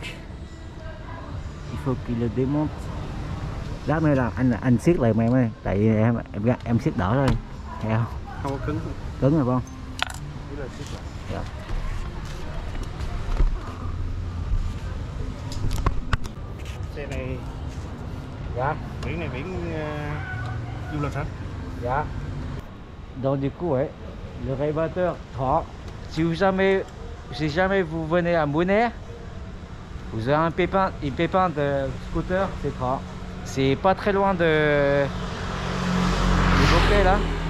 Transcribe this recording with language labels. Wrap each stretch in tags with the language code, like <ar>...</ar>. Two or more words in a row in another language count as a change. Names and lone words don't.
<fr>Il faut qu'il le démonte.</fr> <vi>Lát nữa là anh siết lại em ơi, tại vì em siết đỡ thôi, thấy không? Không có cứng. Cứng rồi không? Dạ. Xe này, dạ. biển này biển du lịch hả? Dạ.</vi> <fr>Donc du coup, ouais, le révélateur 3. Si jamais vous venez à Bonaire, vous avez un pépin de scooter, c'est 3. C'est pas très loin de Bokeh là.</fr>